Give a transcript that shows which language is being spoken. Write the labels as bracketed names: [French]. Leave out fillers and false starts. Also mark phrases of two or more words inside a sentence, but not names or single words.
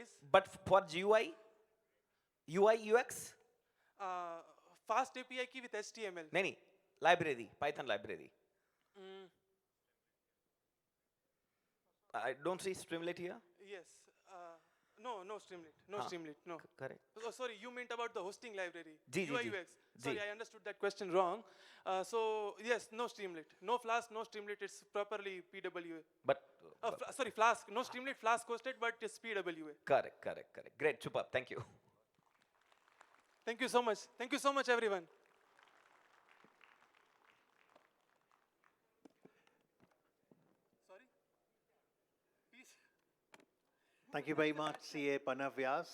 [English] But for GUI? UI, UX? Fast API key with HTML. No, library, Python library. I don't see Streamlit here. Yes. No Streamlit. No हाँ, Streamlit. No. correct. Oh, sorry, you meant about the hosting library. [Hindi] जी, जी, [English] UI जी, UX. Sorry, जी. I understood that question wrong. So yes, no Streamlit. No Flask, no Streamlit. It's properly PWA. But Sorry, Flask. No Streamlit, Flask hosted, but it's PWA. correct, correct, correct. Great, superb. Thank you. Thank you so much. Thank you so much, everyone. Thank you very much, CA Panav Vyas.